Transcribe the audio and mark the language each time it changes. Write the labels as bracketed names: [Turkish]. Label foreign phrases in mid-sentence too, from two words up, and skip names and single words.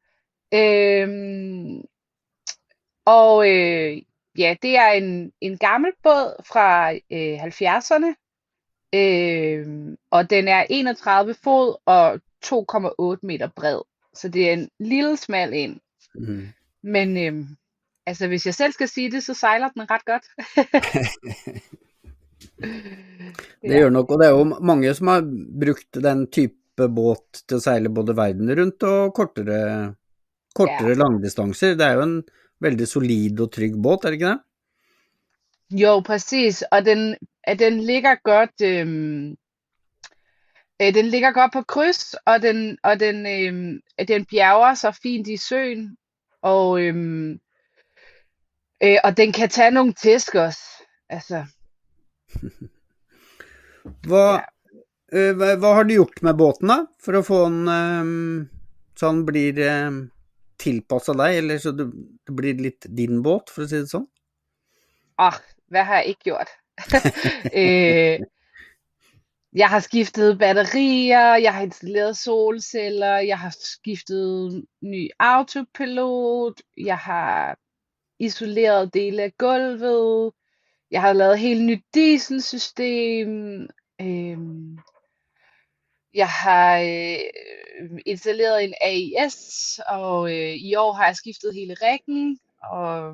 [Danish] Øhm, og ja, det er en gammel båd fra 70'erne, og den er 31 fod og 2,8 meter bred. Så det er en lille smal en. Mhm. Men altså, hvis jeg selv skal sige det, så sejler den ret godt. [Norwegian] Det Ja, gjør nok, og det er jo mange som har brukt den type båt til å seile både verden rundt og ja. kortere langdistanser. Det er jo en veldig solid og trygg båt, er det ikke det? [Danish] Jo, præcis. Og den ligger godt, den ligger godt på kryds, den bjerger så fint i søen, og, og den kan tage nogle tæsk også. Altså, [Norwegian] Hva, ja. hva har du gjort med båten da, for å få den så han blir tilpasset deg, eller så det blir litt din båt, for å si det sånn? [Danish] Hvad har jeg ikke gjort? øh, jeg har skiftet batterier, jeg har installeret solceller, jeg har skiftet ny autopilot, jeg har isoleret dele af gulvet, jeg har lavet helt nyt dieselsystem, øhm, jeg har installeret en AIS, og i år har jeg skiftet hele riggen, og